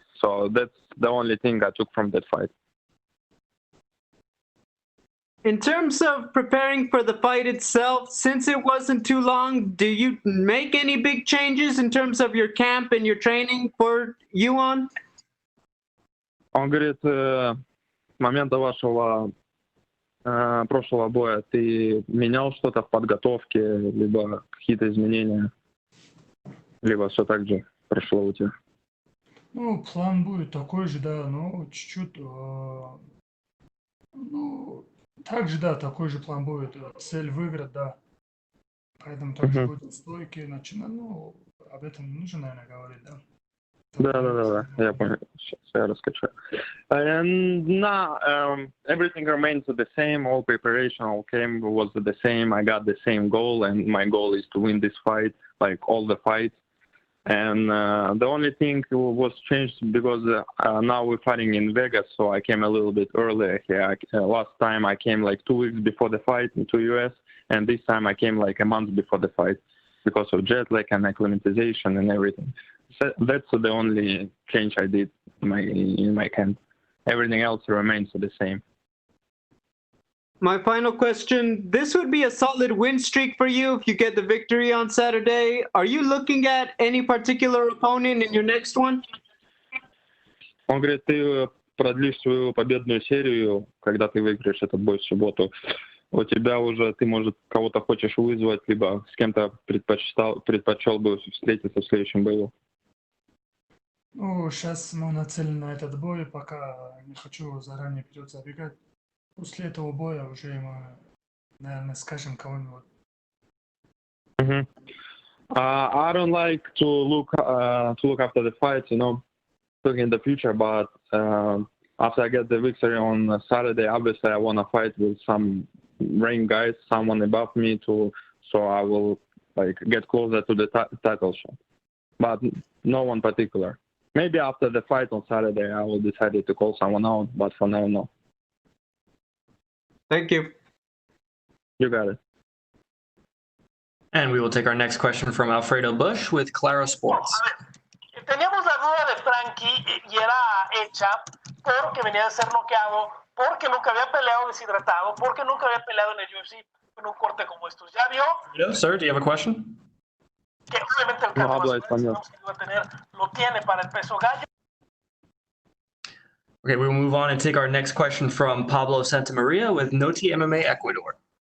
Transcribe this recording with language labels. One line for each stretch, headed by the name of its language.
English: So that's the only thing I took from that fight. In terms of preparing for the fight itself, since it wasn't too long, do you make any big changes in terms of your camp and your training for Yeon?
Russian: Он говорит, с момента вашего прошлого боя ты менял что-то в подготовке, либо какие-то изменения, либо все так же прошло у тебя? Ну, план будет такой же, да, но чуть-чуть, также, да, такой же план будет. Цель выиграть, да. Поэтому также будут стойки, начинать, об этом не нужно, наверное, говорить, да. Да, я понял. Сейчас я расскажу.
English: And now everything remains the same. All preparation, all camp was the same. I got the same goal, and my goal is to win this fight, like all the fights. And the only thing was changed because now we're fighting in Vegas, so I came a little bit earlier here. Last time I came like 2 weeks before the fight to US, and this time I came like a month before the fight because of jet lag and acclimatization and everything. So that's the only change I did in my camp. Everything else remains the same. My final question, this would be a solid win streak for you if you get the victory on Saturday. Are you looking at any particular opponent in your next one?
Russian: Он говорит, ты продлишь свою победную серию, когда ты выиграешь этот бой в субботу. У тебя уже, ты, может, кого-то хочешь вызвать, либо с кем-то предпочел бы встретиться в следующем бою. Ну, сейчас мы нацелены на этот бой, пока не хочу заранее вперед забегать. После этого боя уже мы, наверное, скажем кого-нибудь.
English: I don't like to look after the fight, look in the future, but after I get the victory on Saturday, obviously I want to fight with some ring guys, someone above me, so I will like get closer to the title shot. But no one particular. Maybe after the fight on Saturday, I will decide to call someone out, but for now, no. Thank you. You got it. And we will take our next question from Alfredo Bush with Claro Sports.
Spanish: Teníamos la duda de Frankie y era hecha porque venía de ser noqueado, porque nunca había peleado deshidratado, porque nunca había peleado en el UFC en un corte como estos. ¿Ya vio?
English: Hello, sir, do you have a question?
Spanish: Que obviamente el cardiovascular que iba a tener lo tiene para el peso gallo.
English: Okay, we will move on and take our next question from Pablo Santamaria with Noti MMA Ecuador.